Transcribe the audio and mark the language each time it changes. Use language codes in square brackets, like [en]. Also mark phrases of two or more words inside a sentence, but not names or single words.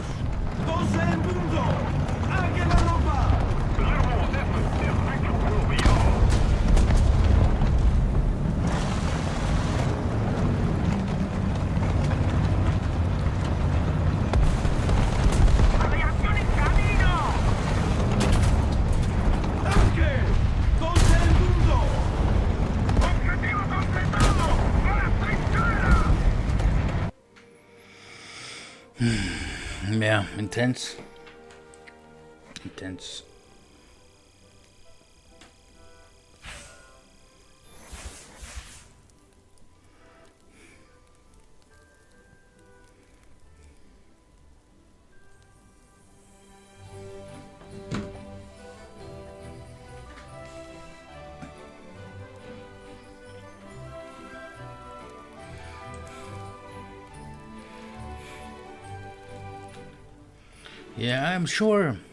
[es] ¡12 en punto! ¡A quemarropa! [it] Aviazione in cammino! [es] ¡Tanque! ¡12 en punto! [it] Obiettivo completato! Ora trinchera! [en] Yeah, intense. Intense. Yeah, I'm sure.